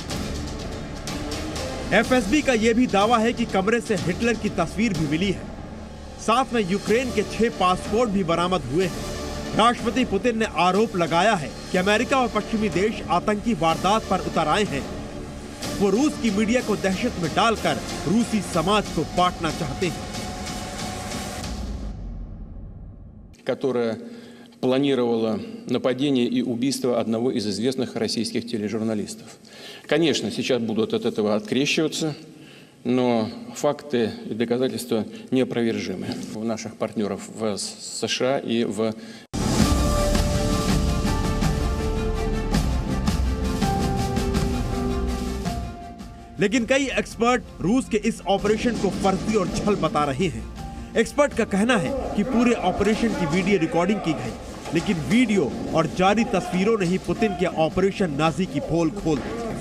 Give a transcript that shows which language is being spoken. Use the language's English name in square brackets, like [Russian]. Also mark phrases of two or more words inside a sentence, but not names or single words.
[Hindi] FSB का यह भी दावा है कि कमरे से हिटलर की तस्वीर भी मिली है। साथ में यूक्रेन के 6 पासपोर्ट भी बरामद हुए हैं। राष्ट्रपति पुतिन ने आरोप लगाया है कि अमेरिका और पश्चिमी देश आतंकी वारदात पर उतर आए हैं। वो रूस की मीडिया को दहशत में डालकर रूसी समाज को बांटना चाहते हैं। [Russian] Которая планировала нападение и убийство одного из известных российских тележурналистов. Конечно, сейчас будут от этого открещиваться, но факты и доказательства неопровержимы у наших партнеров в США и в [Hindi] लेकिन कई एक्सपर्ट रूस के इस ऑपरेशन को फर्जी और छल बता रहे हैं। एक्सपर्ट का कहना है कि पूरे ऑपरेशन की [English] video recording [Hindi] की गई, लेकिन वीडियो और जारी तस्वीरों ने ही पुतिन के ऑपरेशन नाजी की पोल खोल दी।